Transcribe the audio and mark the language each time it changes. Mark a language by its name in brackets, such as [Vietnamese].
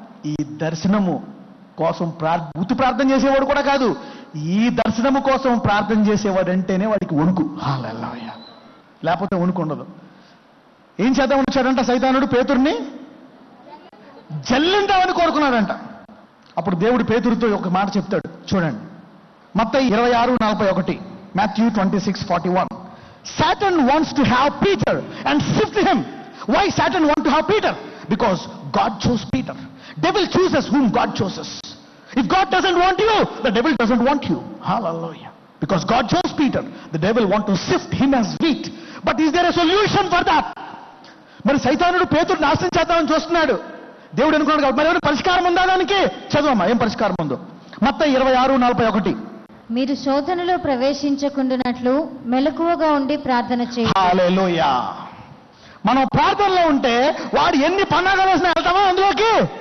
[Telugu] ఈ దర్శనము కోసం ఉత్తి ప్రార్థన చేసేవాడు కూడా కాదు, ఈ దర్శనము కోసం ప్రార్థన చేసేవాడు అంటేనే వాడికి వణుకు. హల్లెలూయా. లేకపోతే వణుకు ఉండదు. ఏం చేద్దామని వచ్చాడంట సైతానుడు? పేతుర్ని జల్లిందామని కోరుకున్నాడంట. అప్పుడు దేవుడు పేతురుతో ఒక మాట చెప్తాడు చూడండి. మత్తయి 26:41. Matthew 26:41. [English] Satan wants to have Peter and sift him. Why Satan want to have Peter? Because God chose Peter. Devil chooses whom God chooses. If God doesn't want you, the devil doesn't want you. Hallelujah. Because God chose Peter, the devil want to sift him as wheat. But is there a solution for that? [Telugu] మరి సైతానుడు పేతురుని నాశనం చేద్దామని చూస్తున్నాడు. దేవుడు అనుకున్నాడు కాబట్టి మరి ఏమైనా పరిష్కారం ఉందా దానికి? చదవమ్మా, ఏం పరిష్కారం ఉందో. మత్తయి 26:41. మీరు శోధనలో ప్రవేశించకుండానట్లు మెలకువగా ఉండి ప్రార్థన చేయండి. హల్లెలూయా. మనం ప్రార్థనలో ఉంటే వాడు ఎన్ని పన్నాగాలు వేసినా వెళ్తామా అందులోకి?